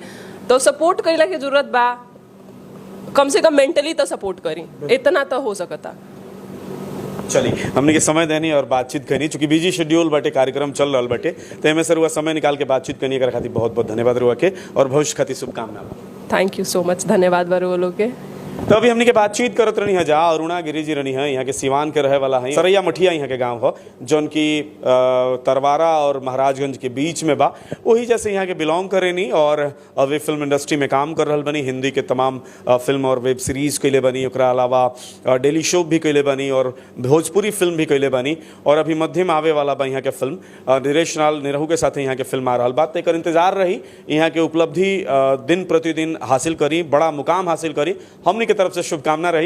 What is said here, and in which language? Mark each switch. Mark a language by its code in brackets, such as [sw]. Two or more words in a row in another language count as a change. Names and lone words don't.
[bho] तो सपोर्ट करेला की जरूरत बा, कम से कम मेंटली तो सपोर्ट करी, इतना तो हो सकता। चलिए हमने के समय देनी और बातचीत करनी, चूंकि [en] busy schedule [bho] बाटे, कार्यक्रम चल रहा बाटे, तो एमे से रुआ समय निकाल के बातचीत करनी कर खातिर बहुत बहुत धन्यवाद रुआ के, और भविष्य खातिर शुभकामना। [en] thank you so much, [bho] धन्यवाद बरो लोग के। तो अभी हमने के बातचीत करत रही है जा अरुणा गिरी जी रही है, यहाँ के सिवान के रहे वाला है, सरैया मठिया यहाँ के गांव हो, जौन की तरवारा और महाराजगंज के बीच में बा, वही जैसे यहाँ के बिलोंग करेनी, और अभी [en] film industry [bho] में काम कर रहल बनी, हिंदी के तमाम फिल्म और [en] web series [bho] कैले बनी, ओकरा अलावा [en] daily show [bho] भी कैले बनी, और भोजपुरी फिल्म भी कैले बनी, और अभी मध्य में आवे वाला बा यहाँ के फिल्म नरेश नाल निरहू के साथ यहाँ के फिल्म आ रहा बात, एकर इंतजार रही, यहाँ के उपलब्धि दिन प्रतिदिन हासिल करी, बड़ा मुकाम हासिल करी, हमने की तरफ से शुभकामना रही।